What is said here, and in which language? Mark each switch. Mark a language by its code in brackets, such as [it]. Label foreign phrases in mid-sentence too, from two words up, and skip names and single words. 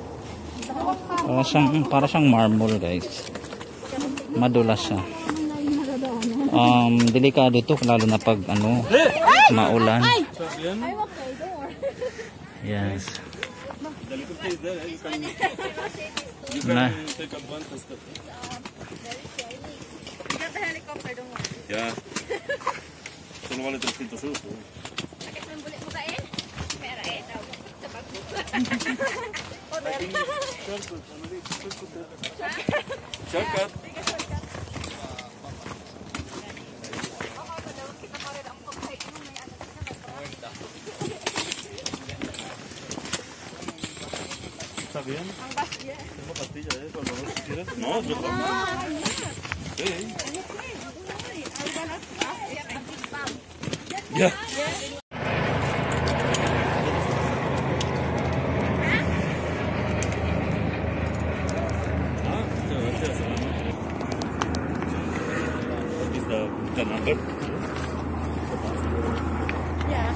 [tl] Para siyang marble guys. Madulas siya. Delikado to lalo na pag ano, maulan. Yes. Na. [es] Ya. Solo vale 300 euros. Shortcut. ¿Está bien? Tengo pastillas, con los dos, si quieres. No, yo sí. Ya. [en] The number? Yeah.